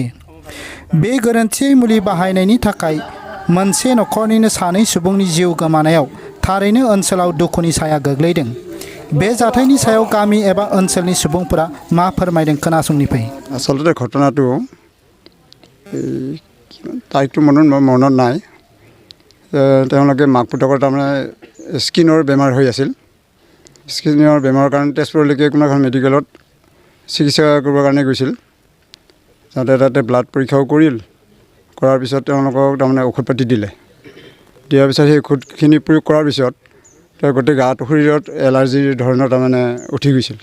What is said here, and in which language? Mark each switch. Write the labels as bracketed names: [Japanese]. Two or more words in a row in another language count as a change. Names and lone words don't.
[Bodo] बे गोरोन्थि मुलि बाहायनायनि थाखाय मोनसे नखरनिनो सानै सुबुंनि जिउ गोमानायाव थारैनो ओनसोलाव दुखुनि साया गोग्लैदों। बे जाथायनि सायाव गामि एबा ओनसोलनि सुबुंफोरा मा फोरमायदों खोनासंनिफ्राय। [Assamese] আচলতে ঘটনাটো তাৰিখটো মনত নাই। তেওঁলোকে মাক পুতেকৰ তাৰমানে স্কিনৰ বেমাৰ হৈ আছিল। স্কিনৰ বেমাৰৰ কাৰণে তেজপুৰলৈকে কোনো এখন মেডিকেলত চিকিৎসা কৰিবৰ কাৰণে গৈছিল। তাতে ব্লাড পৰীক্ষাও কৰিল। কৰাৰ পিছত তেওঁলোকক তাৰমানে ঔষধ পাতি দিলে। দিয়াৰ পিছত সেই ঔষধখিনি প্ৰয়োগ কৰাৰ পিছত তেওঁৰ গোটেই গাটো শৰীৰত এলাৰ্জিৰ ধৰণৰ তাৰমানে উঠি গৈছিল।